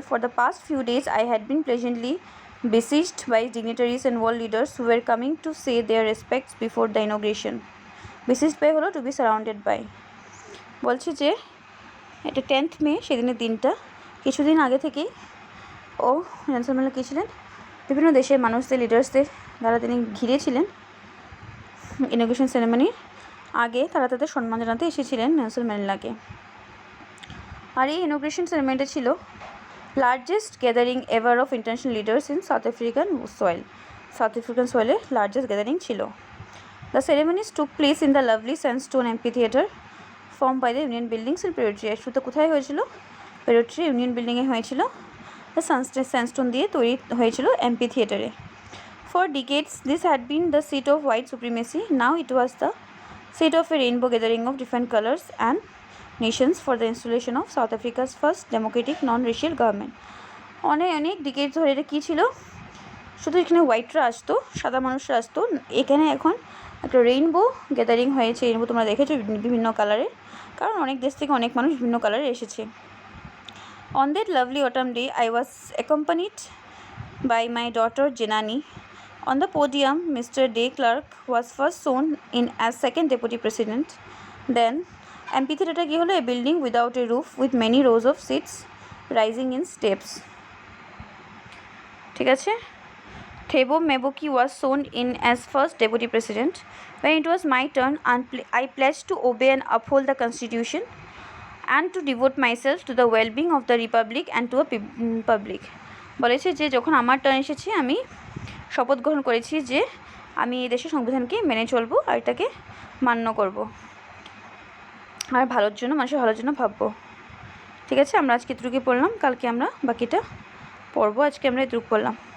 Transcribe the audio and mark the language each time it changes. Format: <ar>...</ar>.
<en>For the past few days I had been pleasantly besieged by dignitaries and world leaders who were coming to say their respects before the inauguration. Besieged by</en> <bn>হলো</bn> <en>to be surrounded by।</en> <bn>বলছে যে এটা 10th মে, সেদিনের দিনটা কিছুদিন আগে থেকেই Nelson Mandela কী ছিলেন, বিভিন্ন দেশের মানুষদের, লিডার্সদের দ্বারা তিনি ঘিরেছিলেন। ইনগ্রেশন সেরেমনির আগে তারা তাদের সম্মান জানাতে এসেছিলেন নেলসন ম্যান্ডেলাকে।</bn> <en>আর এই ইনগ্রেশন সেরেমনিটা ছিল largest gathering ever of international leaders in South African সয়েলে লার্জেস্ট গ্যাদারিং ছিল। The ceremonies took place in the lovely sandstone amphitheatre form by the Union buildings in Pretoria.</en> <bn>শুরুতে কোথায় হয়েছিল? প্রেটোরিয়া ইউনিয়ন বিল্ডিংয়ে হয়েছিল। স্যান্ডস্টোন দিয়ে তৈরি হয়েছিল অ্যাম্পিথিয়েটারে।</bn> <en>For decades, this had been the seat of white supremacy. Now it was the seat of a rainbow gathering of different colors and nations for the installation of South Africa's first democratic non-racial government.</en> <bn>অনেক decade ধরে এটা কী ছিল, শুধু এখানে হোয়াইটরা আসতো, সাদা মানুষরা আসতো। এখানে এখন একটা রেইনবো গ্যাদারিং হয়েছে। রেইনবো তোমরা দেখেছো বিভিন্ন কালারের, কারণ অনেক দেশ থেকে অনেক মানুষ বিভিন্ন কালারে এসেছে।</bn> <en>On that lovely autumn day, I was accompanied by my daughter Jenani. On the podium, Mr. De Klerk was first sworn in as second deputy president. Then, amphitheatre</en> <bn>কি হলো?</bn> <en>A building without a roof with many rows of seats rising in steps.</en> <bn>ঠিক আছে।</bn> <en>Thabo Mbeki was sworn in as first deputy president. When it was my turn, I pledged to obey and uphold the constitution and to devote myself to the well-being of the republic and to a public.</en> <bn>বলেছে যে যখন আমার turn এসেছে আমি শপথ গ্রহণ করেছি যে আমি এই দেশের সংবিধানকে মেনে চলবো আর এটাকে মান্য করব আর মানুষের ভালোর জন্য ভাববো। ঠিক আছে, আমরা আজকে এতটুকুই পড়লাম, কালকে আমরা বাকিটা পড়বো। আজকে আমরা এতটুকু পড়লাম।</bn>